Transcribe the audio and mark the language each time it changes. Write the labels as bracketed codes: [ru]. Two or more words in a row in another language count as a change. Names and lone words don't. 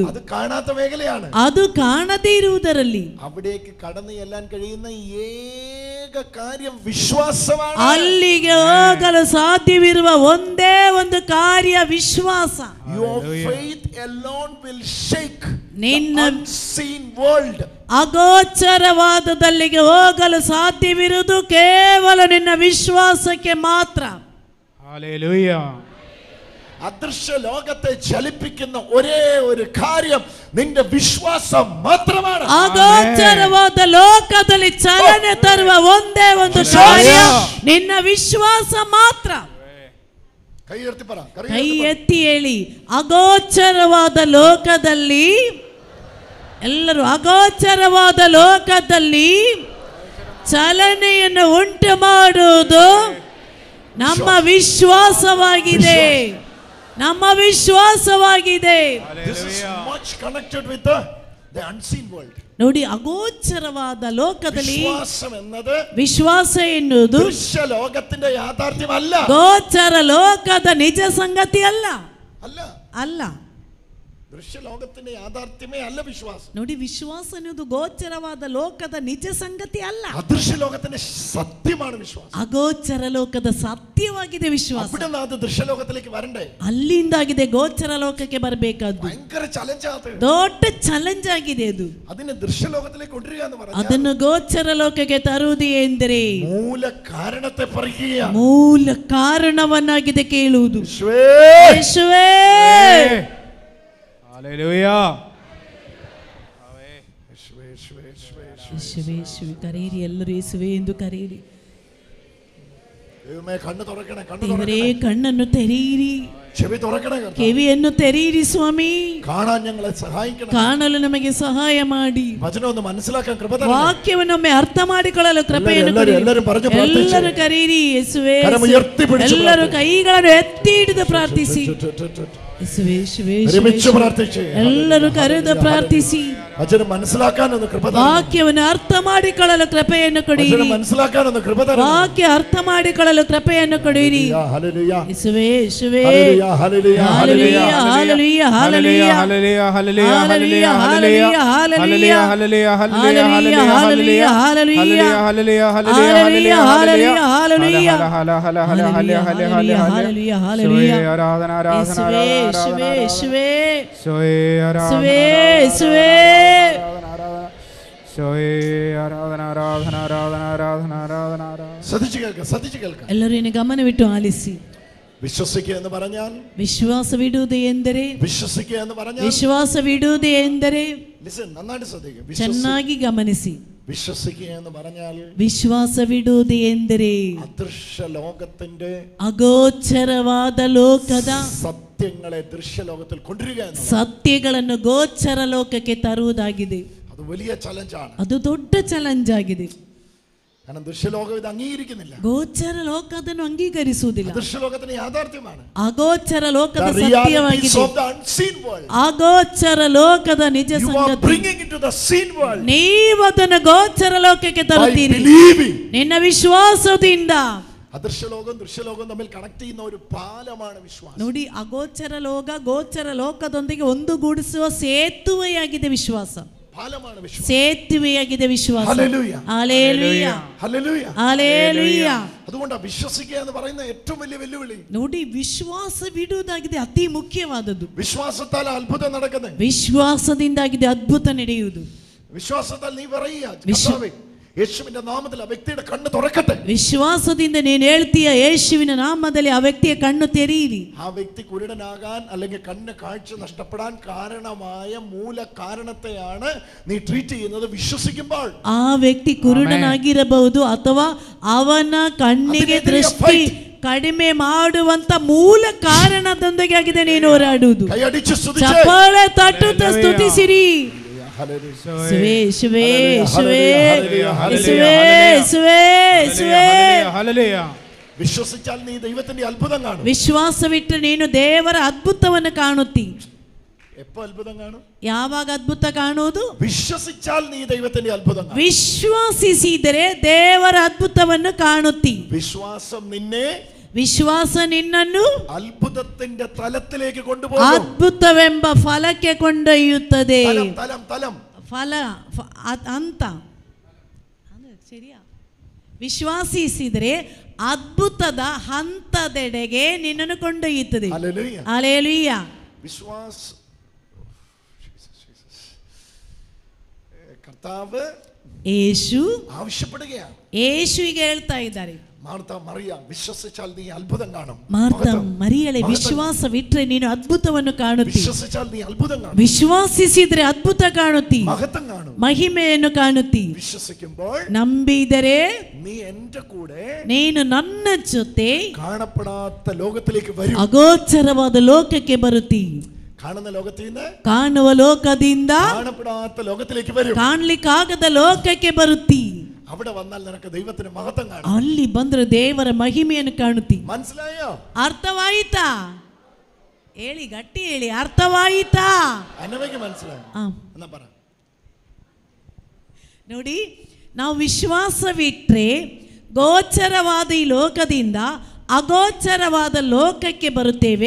[ml] അത് കാണാത്ത മേഖലയാണ്. [kn] ಅದು ಕಾಣದೇ ಇರುವುದರಲ್ಲಿ [ml] അവിടേക്ക് കടന്നു ചെല്ലാൻ കഴിയുന്ന ഏക കാര്യം വിശ്വാസമാണ്. [kn] ಅಲ್ಲಿಗೆ ಹೋಗಲು ಸಾಧ್ಯವಿರುವ ಒಂದೇ ಒಂದು ಕಾರ್ಯ ವಿಶ್ವಾಸ. [en] Your faith alone will shake [kn] ನಿನ್ನ [en] the unseen world. [kn] ಅಗೋಚರವಾದದಲ್ಲಿಗೆ ಹೋಗಲು ಸಾಧ್ಯವಿರುವುದು ಕೇವಲ ನಿನ್ನ ವಿಶ್ವಾಸಕ್ಕೆ ಮಾತ್ರ. [ml] ഹല്ലേലൂയ. അദൃശ്യ ലോകത്തെ ചലിപ്പിക്കുന്ന ഒരേ ഒരു കാര്യം നിന്റെ വിശ്വാസം മാത്രമാണ്. [kn] ಅಗೋಚರವಾದ ಲೋಕದಲ್ಲಿ ಚಲನೆ ತರುವ ಒಂದೇ ಒಂದು ಕಾರ್ಯ ನಿನ್ನ ವಿಶ್ವಾಸ ಮಾತ್ರ. [ml] കൈ ഉയർത്തി പറ. [kn] ಕೈ ಎತ್ತಿ ಹೇಳಿ, ಅಗೋಚರವಾದ ಲೋಕದಲ್ಲಿ, ಎಲ್ಲರೂ ಅಗೋಚರವಾದ ಲೋಕದಲ್ಲಿ ಚಲನೆಯನ್ನು ಉಂಟು ಮಾಡುವುದು ನಮ್ಮ ವಿಶ್ವಾಸವಾಗಿದೆ. ನಮ್ಮ ವಿಶ್ವಾಸವಾಗಿದೆ. [en] This is much connected with the unseen world. [kn] ನೋಡಿ, ಅಗೋಚರವಾದ ಲೋಕದಲ್ಲಿ [ml] വിശ്വാസം എന്നത് [kn] ವಿಶ್ವಾಸ ಎನ್ನುವುದು [ml] ദൃശ്യ ലോകത്തിന്റെ യാഥാർത്ഥ്യമല്ല. [kn] ಗೋಚರ ಲೋಕದ ನಿಜ ಸಂಗತಿ ಅಲ್ಲ. [ml] അല്ല [kn] ಅಲ್ಲ. [ml] ദൃശ്യ ലോകത്തിന്റെ യാഥാർത്ഥ്യമേ അല്ല വിശ്വാസം. [kn] ನೋಡಿ, ವಿಶ್ವಾಸ ಎನ್ನುವುದು ಗೋಚರವಾದ ಲೋಕದ ನಿಜ ಸಂಗತಿ ಅಲ್ಲ. [ml] അദൃശ്യ ലോകത്തിന്റെ സത്യമാണ് വിശ്വാസം. [kn] ಅಗೋಚರ ಲೋಕದ ಸತ್ಯವಾಗಿದೆ ವಿಶ್ವಾಸ. [ml] അവിടെ നിന്ന് അത് ദൃശ്യ ലോകത്തിലേക്ക് വരണ്ടേ. [kn] ಅಲ್ಲಿಂದಾಗಿದೆ ಗೋಚರ ಲೋಕಕ್ಕೆ ಬರಬೇಕಾದ್ದು. [ml] ഭയങ്കര ചലഞ്ചാണ്. [kn] ದೊಡ್ಡ ಚಾಲೆಂಜ್ ಆಗಿದೆ ಅದು. [ml] അതിനെ ദൃശ്യ ലോകത്തിലേക്ക് കൊണ്ടുവരിക എന്ന് പറഞ്ഞാൽ [kn] ಅದನ್ನು ಗೋಚರ ಲೋಕಕ್ಕೆ ತರುವುದು ಎಂದರೆ [ml] മൂല കാരണത്തെ പറിക്കുകയാണ്. [kn] ಮೂಲ ಕಾರಣವನ್ನಾಗಿದೆ ಕೇಳುವುದು. ಯೇಸುವೇ, [ml] ഹല്ലേലൂയ. [kn] ಯೇಸುವೇ, ಯೇಸುವೇ ಕರೆಯಿರಿ, ಎಲ್ಲರೂ ಯೇಸುವೇ ಎಂದು ಕರೆಯಿರಿ. [ml] ദൈവമേ, കണ്ണ് തുറക്കണേ, കണ്ണ് [kn] ದೇವರೇ, [ml] തുറക്കണേ, [kn] ಕಣ್ಣನ್ನು ತೆರೆಯಿರಿ, [ml] ചെവി തുറക്കണേ, കർത്താവേ. [kn] ಕಿವಿಯನ್ನು ತೆರೆಯಿರಿ ಸ್ವಾಮಿ. [ml] കാണാൻ ഞങ്ങളെ സഹായിക്കണം. [kn] ಕಾಣಲು ನಮಗೆ ಸಹಾಯ ಮಾಡಿ, [ml] വചനം ഒന്ന് മനസ്സിലാക്കാൻ കൃപ തരണേ. [kn] ವಾಕ್ಯವನ್ನೊಮ್ಮೆ ಅರ್ಥ ಮಾಡಿಕೊಳ್ಳಲು ಕೃಪೆಯನ್ನು ಕೊಡಿ. ಎಲ್ಲರೂ പറഞ്ഞു ಪ್ರಾರ್ಥಿಸಿ. ಎಲ್ಲರೂ ಕರೆಯಿರಿ, ಯೇಸುವೇ. [ml] ಕರಮುಯರ್ತಿ പിടിച്ചു [kn] ಎಲ್ಲರೂ ಪ್ರಾರ್ಥಿಸಿ. ಕೈಗಳನ್ನು ಎತ್ತಿ ಹಿಡಿದು ಪ್ರಾರ್ಥಿಸಿ. ಯೇಸುವೇ, ಯೇಸುವೇ, ಯೇಸುವೇ. [ml] ഒരുമിച്ച് പ്രാർത്ഥിച്ച് [kn] ಎಲ್ಲರೂ ಕರೆದು ಪ್ರಾರ್ಥಿಸಿ. [ml] വചനം മനസ്സിലാക്കാനൊന്ന് കൃപ തരണം. [kn] ವಾಕ್ಯವನ್ನು ಅರ್ಥ ಮಾಡಿಕೊಳ್ಳಲು ಕೃಪೆಯನ್ನು ಕೊಡಿರಿ. [ml] വചനം മനസ്സിലാക്കാനൊന്ന് കൃപ തരണം. [kn] ವಾಕ್ಯ ಅರ್ಥ ಮಾಡಿಕೊಳ್ಳಲು ಕೃಪೆಯನ್ನು ಕೊಡಿರಿ. [ml] ഹല്ലേലൂയ. [kn] ಯೇಸುವೇ ಯೇಸುವೇ [ml] ഹല്ലേലൂയ. ഹല്ലേലൂയ. [kn] ಹಲ್ಲೆಲೂಯಾ ಹಲ್ಲೆಲೂಯಾ ಹಲ್ಲೆಲೂಯಾ [ml] ഹല്ലേലൂയ ഹല്ലേലൂയ [kn] ಹಲ್ಲೆಲೂಯಾ [ml] ഹല്ലേലൂയ [kn] ಹಲ್ಲೆಲೂಯಾ [ml] ഹല്ലേലൂയ ഹല്ലേലൂയ [kn] ಹಲ್ಲೆಲೂಯಾ ಹಲ್ಲೆಲೂಯಾ [ml] ഹല്ലേലൂയ ഹല്ലേലൂയ [kn] ಹಲ್ಲೆಲೂಯಾ ಹಲ್ಲೆಲೂಯಾ ಹಲ್ಲೆಲೂಯಾ [ml] ഹല്ലേലൂയ ഹല്ലേലൂയ ആരാധന ആരാധന യേശുവേ യേശുവേ സോയേ ആരാധന യേശുവേ സോയേ ആരാധന ആരാധന ആരാധന ആരാധന ആരാധന ആരാധന. ശ്രദ്ധിച്ചു കേൾക്കാം. [kn] ಎಲ್ಲರೂ ಇನ್ನು ಗಮನವಿಟ್ಟು ಆಲಿಸಿ. [ml] വിശ്വസിക്കുക എന്ന് പറഞ്ഞാൽ [kn] ವಿಶ್ವಾಸವಿಡುವುದು ಎಂದರೆ [ml] വിശ്വസിക്കുക എന്ന് പറഞ്ഞാൽ [kn] ವಿಶ್ವಾಸವಿಡುವುದು ಎಂದರೆ [ml] നന്നായിട്ട് ശ്രദ്ധിക്കുക. [kn] ಚೆನ್ನಾಗಿ ಗಮನಿಸಿ. [ml] വിശ്വസിക്കുക എന്ന് പറഞ്ഞാൽ [kn] ವಿಶ್ವಾಸವಿಡುವುದು ಎಂದರೆ [ml] അദൃശ്യ ലോകത്തിന്റെ [kn] ಅಗೋಚರವಾದ ಲೋಕದ [ml] സത്യങ്ങളെ ദൃശ്യലോകത്തിൽ കൊണ്ടുവരിക എന്നതാണ്. [kn] ಸತ್ಯಗಳನ್ನು ಗೋಚರ ಲೋಕಕ್ಕೆ ತರುವುದಾಗಿದೆ. [ml] അത് വലിയ ചലഞ്ചാണ്. [kn] ಅದು ದೊಡ್ಡ ಚಾಲೆಂಜ್ ಆಗಿದೆ. [ml] കാരണം ദൃശ്യലോകം ഇത് അംഗീകരിക്കുന്നില്ല. [kn] ಗೋಚರ ಲೋಕ ಅದನ್ನು ಅಂಗೀಕರಿಸುವುದಿಲ್ಲ. [ml] ദൃശ്യലോകത്തിന് യാഥാർത്ഥ്യമാണ്. [kn] ಅಗೋಚರ ಲೋಕದ ಸತ್ಯವಾಗಿದೆ. ಅಗೋಚರ ಲೋಕದ ನಿಜ ಸಂಗತಿ ನೀವು ಅದನ್ನು ಗೋಚರ ಲೋಕಕ್ಕೆ ತರುತ್ತೀರಿ ನಿನ್ನ ವಿಶ್ವಾಸದಿಂದ. [ml] അദൃശ്യലോകം ദൃശ്യലോകം തമ്മിൽ കണക്ട് ചെയ്യുന്ന ഒരു പാലമാണ് വിശ്വാസം. [kn] ನೋಡಿ, ಅಗೋಚರ ಲೋಕ ಗೋಚರ ಲೋಕದೊಂದಿಗೆ ಒಂದುಗೂಡಿಸುವ ಸೇತುವೆಯಾಗಿದೆ ವಿಶ್ವಾಸ. ಸೇತುವೆಯಾಗಿದೆ ವಿಶ್ವಾಸ. [ml] ഹല്ലേലൂയ. ഹല്ലേലൂയ. ഹല്ലേലൂയ. ഹല്ലേലൂയ. അതുകൊണ്ടാണ് വിശ്വസിക്കുക എന്ന് പറയുന്ന ഏറ്റവും വലിയ വെല്ലുവിളി. [kn] ನೋಡಿ, ವಿಶ್ವಾಸವಿಡುವುದಾಗಿದೆ ಅತಿ ಮುಖ್ಯವಾದದ್ದು. [ml] വിശ്വാസത്താൽ അത്ഭുതം നടക്കുന്നത്. [kn] ವಿಶ್ವಾಸದಿಂದಾಗಿದೆ ಅದ್ಭುತ ನಡೆಯುವುದು. [ml] വിശ്വാസത്താൽ നീ പറയുക, കർത്താവേ യേശുവിന്റെ നാമത്തിൽ ആ വ്യക്തിയുടെ കണ്ണ് തുറക്കട്ടെ. [kn] ವಿಶ್ವಾಸದಿಂದ ನೀನು ಹೇಳ್ತೀಯ, ಯೇಸುವಿನ ನಾಮದಲ್ಲಿ ಆ ವ್ಯಕ್ತಿಯ ಕಣ್ಣು ತೆರೆಯಿರಿ. [ml] ആ വ്യക്തി കുരുടനാകാൻ അല്ലെങ്കിൽ കണ്ണ് കാഴ്ച നഷ്ടപ്പെടാൻ കാരണമായ മൂല കാരണത്തെയാണ് നീ ട്രീറ്റ് ചെയ്യുന്നത് വിശ്വസിക്കുമ്പോൾ. [kn] ಆ ವ್ಯಕ್ತಿ ಕುರುಡನಾಗಿರಬಹುದು ಅಥವಾ ಅವನ ಕಣ್ಣಿಗೆ ದೃಷ್ಟಿ ಕಡಿಮೆ ಮಾಡುವಂತ ಮೂಲ ಕಾರಣದೊಂದಿಗೆ ಆಗಿದೆ ನೀನು ಹೋರಾಡುವುದು. ಚಪ್ಪಾಳೆ ತಟ್ಟುತ್ತಾ ಸ್ತುತಿಸಿರಿ. [ml] വിശ്വസിച്ചാൽ നീ ദൈവത്തിന്റെ അത്ഭുതം കാണും. [kn] ವಿಶ್ವಾಸವಿಟ್ಟರೆ ನೀನು ದೇವರ ಅದ್ಭುತವನ್ನು ಕಾಣುತ್ತಿ. [ml] എപ്പോൾ അത്ഭുതം കാണും? [kn] ಯಾವಾಗ ಅದ್ಭುತ ಕಾಣುವುದು? [ml] വിശ്വസിച്ചാൽ നീ ദൈവത്തിന്റെ അത്ഭുതം കാണും. [kn] ವಿಶ್ವಾಸಿಸಿದರೆ ದೇವರ ಅದ್ಭುತವನ್ನು ಕಾಣುತ್ತಿ. ವಿಶ್ವಾಸ ನಿನ್ನನ್ನು [ml] അത്ഭുതത്തിന്റെ തലത്തിലേക്ക് കൊണ്ടുപോകും. [kn] ಅದ್ಭುತವೆಂಬ ಫಲಕ್ಕೆ ಕೊಂಡೊಯ್ಯುತ್ತದೆ. ಫಲ ಅಂತ ಸರಿಯಾ? ವಿಶ್ವಾಸಿಸಿದರೆ ಅದ್ಭುತದ ಹಂತದೆಡೆಗೆ ನಿನ್ನನ್ನು ಕೊಂಡೊಯ್ಯುತ್ತದೆ. ಹಲ್ಲೆಲೂಯಾ. [ml] വിശ്വാസ കർത്താവ് യേശു ആവശ്യപ്പെടുകയാണ്. [kn] യേശുവിಗೆ ಹೇಳ್ತಾ ಇದ್ದಾರೆ, [ml] മാർത്ത മറിയ വിശ്വസിച്ചാൽ നീ അത്ഭുതം കാണും. [kn] ಮಾರ್ತ ಮರಿಯಳೆ ವಿಶ್ವಾಸವಿಟ್ಟರೆ ನೀನು ಅದ್ಭುತವನ್ನು ಕಾಣುತ್ತಿ. [ml] വിശ്വസിച്ചാൽ നീ അത്ഭുതം കാണും. [kn] ವಿಶ್ವಾಸಿಸಿದರೆ ಅದ್ಭುತ ಕಾಣುತ್ತಿ, [ml] മഹത്വം കാണും, [kn] ಮಹಿಮೆಯನ್ನು ಕಾಣುತ್ತಿ. [ml] വിശ്വസിക്കുമ്പോൾ [kn] ನಂಬಿದರೆ [ml] നീ എൻ്റെ കൂടെ [kn] ನೀನು ನನ್ನ ಜೊತೆ [ml] കാണപ്പെടാത്ത ലോകത്തിലേക്ക് വരും. [kn] ಅಗೋಚರವಾದ ಲೋಕಕ್ಕೆ ಬರುತ್ತಿ. [ml] കാണുന്ന ലോകത്തിൽ നിന്ന് [kn] ಕಾಣುವ ಲೋಕದಿಂದ [ml] കാണപ്പെടാത്ത ലോകത്തിലേക്ക് വരും. [kn] ಕಾಣಲಿಕ್ಕಾಗದ ಲೋಕಕ್ಕೆ ಬರುತ್ತಿ. [ml] അവിടെ വന്നാൽ നിനക്ക് ദൈവത്തിന്റെ മഹത്വം കാണും. [kn] ಅಲ್ಲಿ ಬಂದ್ರೆ ದೇವರ ಮಹಿಮೆಯನ್ನು ಕಾಣುತ್ತಿ. [ml] മനസ്സിലായോ? [kn] ಅರ್ಥವಾಯಿತಾ? ಹೇಳಿ, ಗಟ್ಟಿ ಹೇಳಿ, ಅರ್ಥವಾಯಿತಾ? [ml] ಅನ್ನವಕ್ಕೆ മനസ്സിലായോ? എന്നാ പറ. [kn] ನೋಡಿ, ನಾವು ವಿಶ್ವಾಸವಿಟ್ರೆ ಗೋಚರವಾದ ಈ ಲೋಕದಿಂದ ಅಗೋಚರವಾದ ಲೋಕಕ್ಕೆ ಬರುತ್ತೇವೆ.